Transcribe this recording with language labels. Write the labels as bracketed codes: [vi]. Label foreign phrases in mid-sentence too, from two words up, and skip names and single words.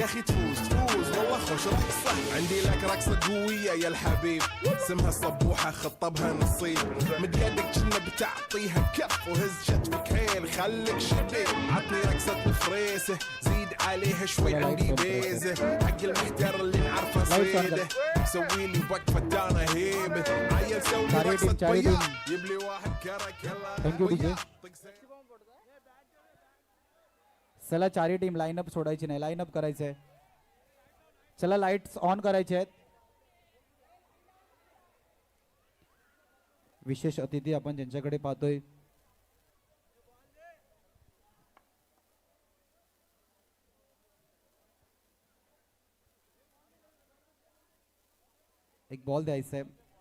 [ar] اخي تفوز والله خوش رقصة عندي لك رقصة قوية يا الحبيب اسمها صبوحة خطبها نصيب مد يدك كنا بتعطيها بكف وهز شتفك حيل خليك شبيب عطني رقصة الفريسة زيد عليها شوي عندي بيزة حق المحتر اللي نعرفه صيده مسوي لي وقفة انا هيبة عيل سوي رقصة بياض يبلي واحد كرك يلا [en] thank you DJ. [mr] चला चारही [en] team lineup [mr] सोडायची नाही, लाईनअप करायचं आहे. चला [en] lights on [mr] करायचे आहेत. विशेष अतिथी आपण ज्यांच्याकडे पाहतोय एक बॉल द्यायचा आहे.